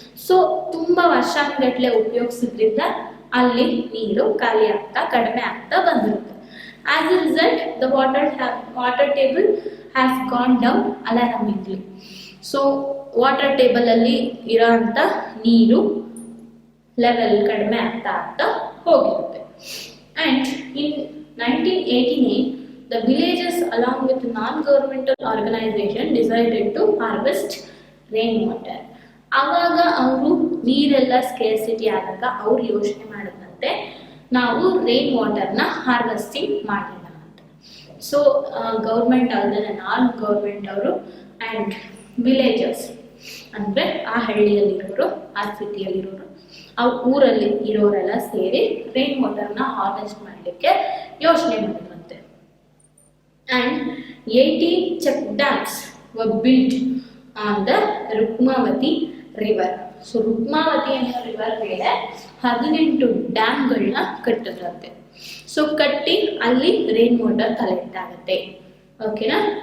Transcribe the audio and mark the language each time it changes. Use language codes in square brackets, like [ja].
[kn] So ತುಂಬಾ ವರ್ಷಾನುಗಟ್ಲೆ ಉಪಯೋಗಿಸಿದ್ರಿಂದ ಅಲ್ಲಿ ನೀರು ಖಾಲಿ ಆಗ್ತಾ ಕಡಿಮೆ ಆಗ್ತಾ ಬಂದಿರುತ್ತೆ. [en] As a result the water table has gone down alarmingly. [kn] So water table ಅಲ್ಲಿ ಇರೋಂಥ ನೀರು ಲೆವೆಲ್ ಕಡಿಮೆ ಆಗ್ತಾ ಹೋಗಿರುತ್ತೆ. [en] And in 1989 the villages along with non-governmental organization decided to harvest rainwater. [kn] ಆವಾಗ ಅವರು ನೀರೆಲ್ಲ ಸ್ಕೇರ್ಸಿಟಿ ಆದಾಗ ಅವ್ರು ಯೋಚನೆ ಮಾಡಿದಂತೆ ನಾವು ರೈನ್ ವಾಟರ್ನ ಹಾರ್ವೆಸ್ಟಿಂಗ್ ಮಾಡೋಣ ಅಂತ. ಸೊ ಗೌರ್ಮೆಂಟ್ ಅಲ್ಲದೆ ನಾನ್ ಗೌರ್ಮೆಂಟ್ ಅವರು ಆ್ಯಂಡ್ ವಿಲೇಜರ್ಸ್ ಅಂದರೆ ಆ ಹಳ್ಳಿಯಲ್ಲಿರೋರು, ಆ ಸಿಟಿಯಲ್ಲಿರೋರು ಆ ಊರಲ್ಲಿ ಇರೋರೆಲ್ಲ ಸೇರಿ ರೈನ್ ವಾಟರ್ನ ಹಾರ್ವೆಸ್ಟ್ ಮಾಡಲಿಕ್ಕೆ ಯೋಚನೆ ಮಾಡಿದ್ರಂತೆ. [en] And 80 check dams were built on the Rukmavati river. [kn] So Rukmavati ಅನ್ನೋ ರಿವರ್ ಮೇಲೆ 18 ಡ್ಯಾಮ್ಗಳನ್ನ ಕಟ್ಟಿದ್ರಂತೆ. ಸೊ ಕಟ್ಟಿ ಅಲ್ಲಿ ರೈನ್ ವಾಟರ್ ಕಲೆಕ್ಟ್ ಆಗುತ್ತೆ. ಓಕೆನಾ?